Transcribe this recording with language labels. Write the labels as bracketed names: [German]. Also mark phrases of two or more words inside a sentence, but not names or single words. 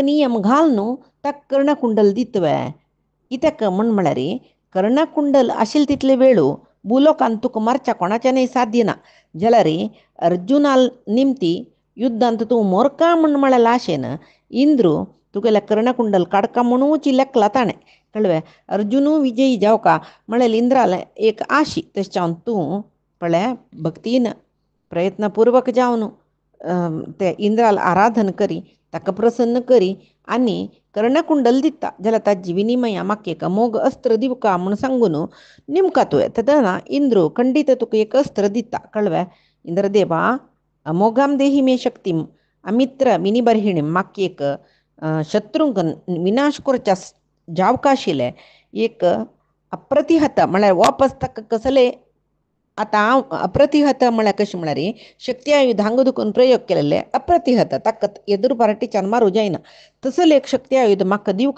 [Konkani] नियम घाल न्हू ताका कर्णकुंडल दितवय कित्याक म्हळ्यार कर्णकुंडल आशिल्ले तितले वेळू बुलोकान तुका मारच्या कोणाच्यानय साध्य ना जाल्यार अर्जुनाल निमती युद्धांत तूं मोरका म्हळ्यार लाशेन इंद्रू तुगेल्या कर्णकुंडल काडका म्हणूच लेखला ताणें कळ्ळें अर्जुनू विजयी जावका म्हळ्यार इंद्राल एक आशी तशें तूं पळय भक्तीन प्रयत्नपूर्वक जावन ते इंद्राल आराधन करी ताका प्रसन्न करी आनी कर्णकुंडल दिता जाल्यार ताजी विनिमया म्हाका एक मोग अस्त्र दिवका म्हूण सांगून निमका तुवें तेदना इंद्रू खंडीत तुका एक अस्त्र दिता कळ्ळें इंद्रदेवा [Sanskrit] अमोघाम देही मे शक्तीम अमित्र मिनीबर्हिणीम [Konkani] म्हाका एक शत्रूंक विनाश करच्या जावका आशिल्लें एक अप्रतिहत म्हळ्यार वापस ताका कसले आतां हांव अप्रतिहत म्हळ्यार कशें म्हळ्यार शक्ती आयुधांक दुखून प्रयोग केलेले अप्रतिहत ताका एदूर पार्टीच्यान मारूं जायना तसले एक शक्ती आयुध म्हाका दिवका